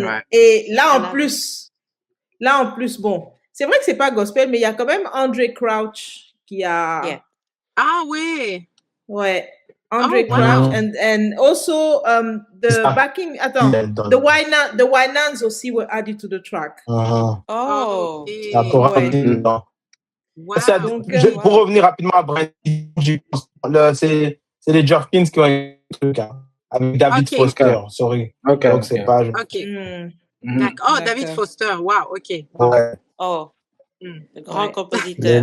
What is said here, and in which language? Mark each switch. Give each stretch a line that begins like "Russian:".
French: Et là en plus, bon, c'est vrai que c'est pas gospel, mais il y a quand même Andre Crouch qui a.
English: Yeah.
French: Ah oui. Ouais.
English: Andre Crouch and also the backing. The Winans
French: aussi
English: were added to the track. Oh. Wow.
French: Pour revenir rapidement à Brent, c'est les Jerkins qui ont écrit le truc, hein, avec David Foster,
English: sorry.
French: Donc c'est pas. Oh, David Foster, wow, ok. Ouais. Oh, le grand compositeur.